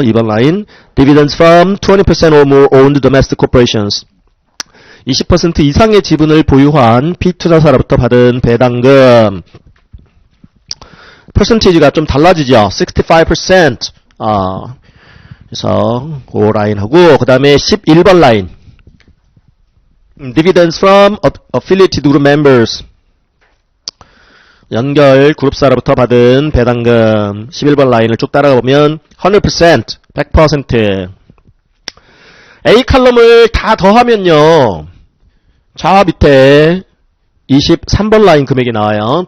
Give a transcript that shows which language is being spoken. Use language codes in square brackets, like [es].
[ko] 2번 라인, [en] dividends from 20% or more owned domestic corporations. [ko] 20% 이상의 지분을 보유한 피투자사로부터 받은 배당금. 퍼센티지가 좀 달라지죠. 65%. 그래서 그 라인하고 그 다음에 11번 라인. [en] Dividends from affiliated group members. [ko] 연결 그룹사로부터 받은 배당금. 11번 라인을 쭉 따라가 보면 100%, 100%. A 칼럼을 다 더하면요. 좌 밑에 23번 라인 금액이 나와요.